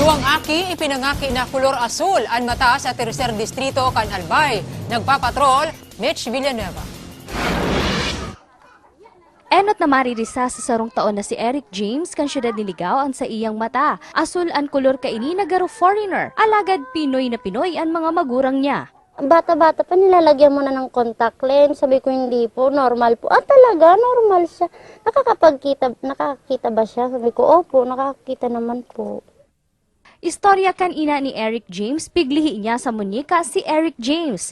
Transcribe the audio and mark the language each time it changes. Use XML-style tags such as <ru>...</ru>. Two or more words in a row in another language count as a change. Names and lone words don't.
<bik>Duwang aki ipinangaki na kulor asul ang mata sa Tercer Distrito kan Albay. Nagpapatrol, Mitch Villanueva. Enot na maririsa sa sarong taon na si Eric James kan siyudad ni Ligao ang sa iyang mata. Asul ang kulor kaini nagaro foreigner. Alagad Pinoy na Pinoy ang mga magurang niya.</bik> <tl>Bata-bata pa nilalagyan mo na ng contact lens. Sabi ko hindi po, normal po. Talaga, normal siya. Nakakakita ba siya? Sabi ko, opo, nakakakita naman po.</tl> <bik>Istorya kan ina ni Eric James, piglihi niya sa munyeka si Eric James.</bik>